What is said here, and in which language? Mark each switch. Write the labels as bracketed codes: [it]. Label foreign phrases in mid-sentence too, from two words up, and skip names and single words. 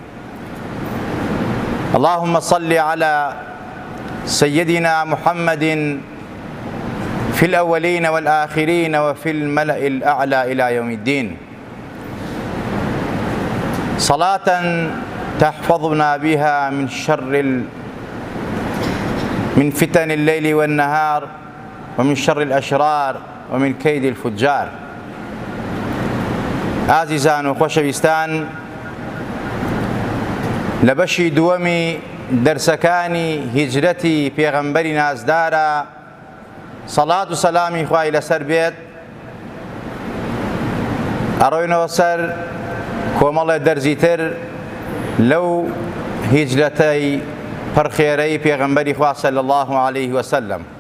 [ar] اللهم صل على سيدنا محمد في الأولين والآخرين وفي الملأ الأعلى إلى يوم الدين، صلاة تحفظنا بها من فتن الليل والنهار، ومن شر الأشرار، ومن كيد الفجار. [ckb] ئازیزان و خۆشەویستان، لە بەشی دووەمی دەرسەکانی هیجرەتی پێغەمبەری نازدارە سەڵات و سەلامی خوای لەسەر بێت، ئەڕۆینەوە سەر کۆمەڵێ دەرزی تر لەو هیجرەتەی پڕخێرەی پێغەمبەری خوا [ar] صلی الله عليه وسلم.